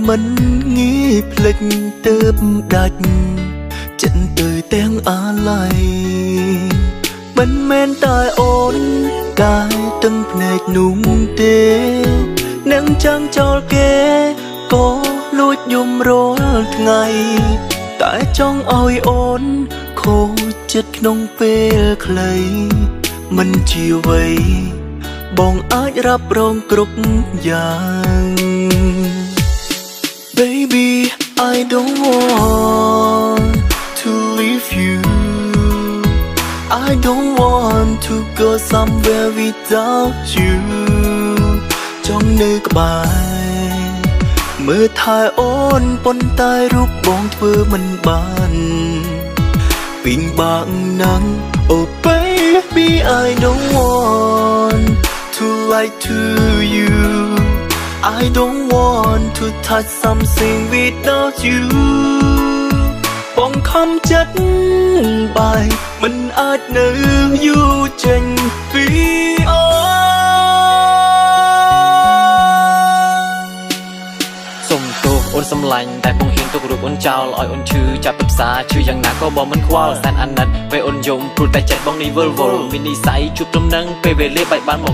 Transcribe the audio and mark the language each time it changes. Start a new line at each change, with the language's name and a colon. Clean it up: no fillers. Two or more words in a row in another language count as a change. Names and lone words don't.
Khmer: មិនងាយភ្លេចទើបដាច់ចិត្តទៅទាំងអាឡ័យមិនមែនតែអូនកាយទឹកភ្នែកនោះទេនឹងចាំងចោលគេក៏លួចយំរាល់ថ្ងៃតែចង់ឲ្យអូនខូចចិត្តក្នុងពេលខ្លីមិនជាអ្វីបងអាចរ៉ាប់រងគ្រប់យ៉ាង
English: Baby I don't want to leave you I don't want to go somewhere without you ច
Khmer: ង់នៅក្បែរមើលថែអូនប៉ុន្តែរូបបងធ្វើមិនបានពីងបាក់ណាស់
English: Oh baby I don't want to lie to you I don't want to touch something without you
Khmer: បងខំចិត្តបាយមិនអាចនៅយូរចេញពីអូ សុំទោសអូនសំឡាញ់តែបងហ៊ានទុករូបអូនចោលឲ្យអូនឈឺចាប់ពិសាឈឺយ៉ាងណាក៏បងមិនខ្វល់សែនអាណិតពេលអូនយំព្រោះតែចិត្តបងនេះវល់មាននិស្ស័យជួបទំនឹងពេលវេលាបែកបានមក